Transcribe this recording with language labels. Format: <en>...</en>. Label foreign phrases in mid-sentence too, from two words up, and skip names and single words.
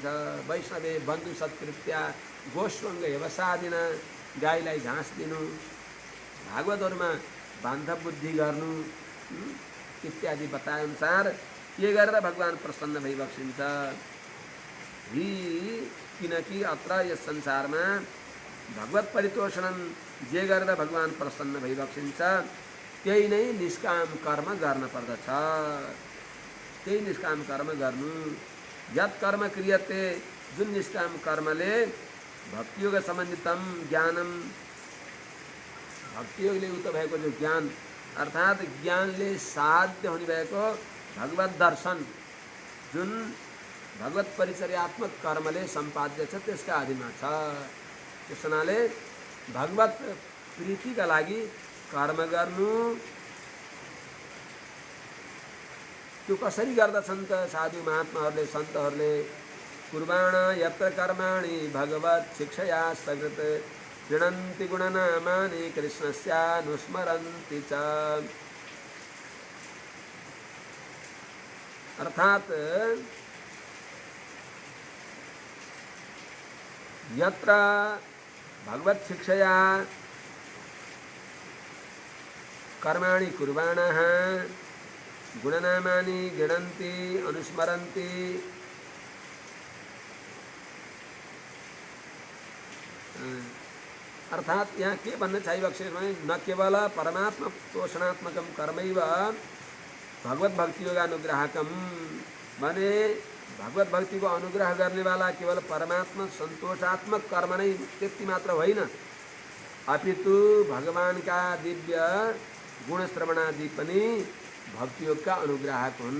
<sa>वैष्णवे बन्धु सत्कृत्या गोष्वङ्ग हेवसादिन,</sa> <ne>गाईलाई घाँस दिनु, भागवतहरूमा बान्धव बुद्धि गर्नु इत्यादि बताए अनुसार के गरेर भगवान प्रसन्न भइबक्सिन्छ। हि किनकि अत्र यस संसारमा</ne> <sa>भगवत परितोषणम</sa> <ne>जे गरेर भगवान प्रसन्न भइबक्सिन्छ त्यही नै निष्काम कर्म गर्न पर्दछ। त्यही निष्काम कर्म गर्नु।</ne> <sa>यत् कर्म क्रियते,</sa> <ne>जुन निष्काम कर्मले</ne> <sa>भक्तियोग सम्बन्धितम ज्ञानम,</sa> <ne>भक्तियोगले उक्त भएको जो ज्ञान अर्थात् ज्ञानले साध्य हुने भएको भगवत दर्शन, जुन भगवत परिचर्यात्मक कर्मले सम्पाद्य छ त्यसका अधीनमा छ। त्यस हुनाले भगवत प्रीतिका लागि कर्म गर्नु त्यो कसरी गर्दछन् त साधु महात्माहरूले सन्तहरूले?</ne> <sa>कुर्बाण यत्र कर्माणि भगवत शिक्षया सकृत गृह्णन्ति गुणनामानि कृष्णस्यानुस्मरन्ति च। अर्थात यत्र भगवत शिक्षया कर्माणि कुर्वाणः गुणनामानि गृह्णन्ति अनुस्मरन्ति।</sa> <ne>अर्थात यहाँ के भन्न चाहिएको छ भने</ne> <sa>न केवल परमात्मा पोषणात्मकम कर्मैव भगवत भक्ति योगानुग्राहकम</sa> <ne>भने भगवत भक्ति को अनुग्रह गर्नेवाला केवल परमात्मा सन्तोषात्मक कर्म नै त्यति मात्र होइन, अपितु भगवानका दिव्य गुण श्रवणादि पनि भक्ति योगका अनुग्राहक हुन्।</ne>